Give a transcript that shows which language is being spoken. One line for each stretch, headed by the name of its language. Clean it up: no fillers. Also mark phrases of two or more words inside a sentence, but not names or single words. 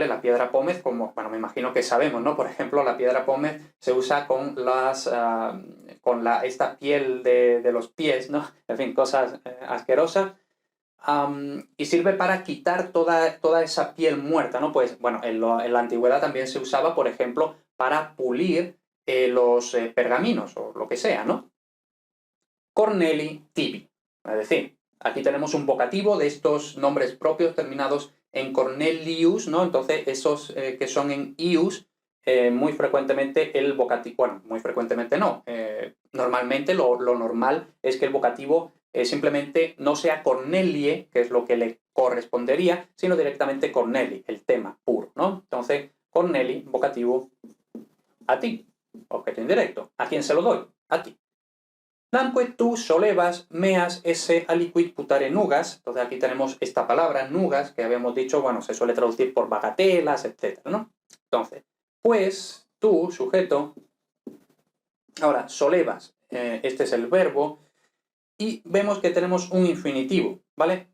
Spanish: La piedra pómez, como, bueno, me imagino que sabemos, ¿no? Por ejemplo, la piedra pómez se usa con esta piel de los pies, ¿no? En fin, cosas asquerosas. Y sirve para quitar toda esa piel muerta, ¿no? Pues, bueno, en la antigüedad también se usaba, por ejemplo, para pulir los pergaminos o lo que sea, ¿no?
Latin: Corneli tibi.
Spanish: Es decir, aquí tenemos un vocativo de estos nombres propios terminados en Cornelius, ¿no? Entonces, esos que son en ius, muy frecuentemente el vocativo, bueno, muy frecuentemente no, normalmente lo normal es que el vocativo simplemente no sea Cornelie, que es lo que le correspondería, sino directamente Corneli, el tema puro, ¿no? Entonces, Corneli, vocativo, a ti, objeto indirecto. ¿A quién se lo doy? A ti.
Latin: Namque tu solevas meas esse aliquid putare nugas.
Spanish: Entonces aquí tenemos esta palabra, nugas, que habíamos dicho, bueno, se suele traducir por bagatelas, etc., ¿no? Entonces, pues tú, sujeto, ahora, solevas, este es el verbo, y vemos que tenemos un infinitivo, ¿vale?